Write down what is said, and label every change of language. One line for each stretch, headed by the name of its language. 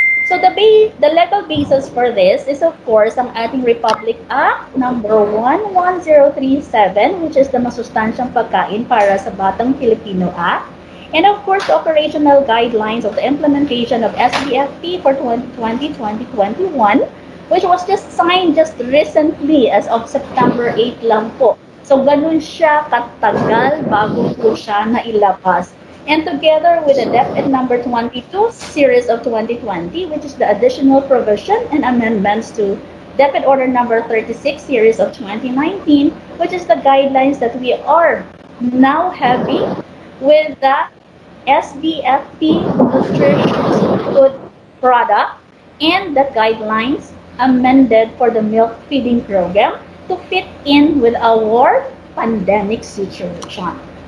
English: So the legal basis for this is of course
Filipino: ang ating
English: Republic Act number 11037, which is the Masustansyang Pagkain para sa Batang Pilipino Act, and of course the operational guidelines of the implementation of SBFP for 2020-2021, which was just signed just recently as of September 8
Filipino: lang po. So ganun siya katagal bago po siya nailabas.
English: And together with the DepEd number 22 series of 2020, which is the additional provision and amendments to DepEd order number 36 series of 2019, which is the guidelines that we are now having with the SBFP nutritious food product and the guidelines amended for the milk feeding program to fit in with our pandemic situation.